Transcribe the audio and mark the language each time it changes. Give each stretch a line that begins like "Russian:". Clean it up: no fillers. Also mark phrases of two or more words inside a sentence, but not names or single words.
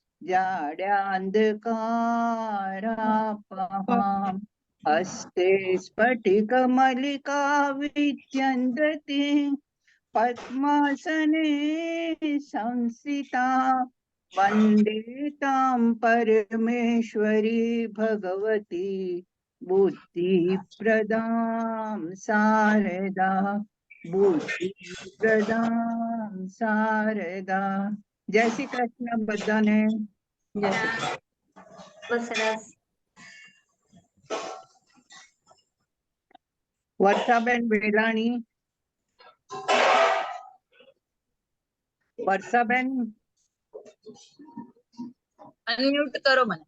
Sanskrit: जाड्यांधकारापहा, हस्ते स्फटिक मलिका विद्यन्ते, पद्मासने संस्थिता, वन्दे तां परमेश्वरी भगवती, बुद्धिप्रदां शारदा, बुद्धिप्रदां शारदा.
Gujarati: જય શ્રી કૃષ્ણ બધાને. સરસ. વર્ષાબેન વેલાણી. વર્ષાબેન અનમ્યુટ કરો મને.